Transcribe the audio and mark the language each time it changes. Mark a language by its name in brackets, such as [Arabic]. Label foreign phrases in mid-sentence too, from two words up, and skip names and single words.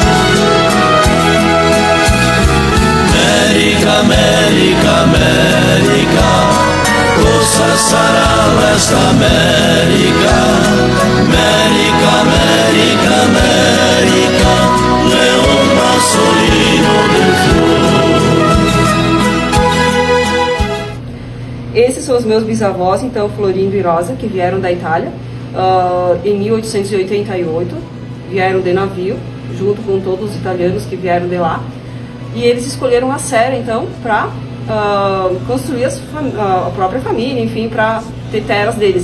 [Italian] America, America, America, cosa sarà questa America? America, America, America, Leon Bassolino del Fiore. [Portuguese] Esses são os meus bisavós, então, Florindo e Rosa, que vieram da Itália em 1888, vieram de navio, junto com todos os italianos que vieram de lá, e eles escolheram a Serra, então, para construir a própria família, enfim, para ter terras deles.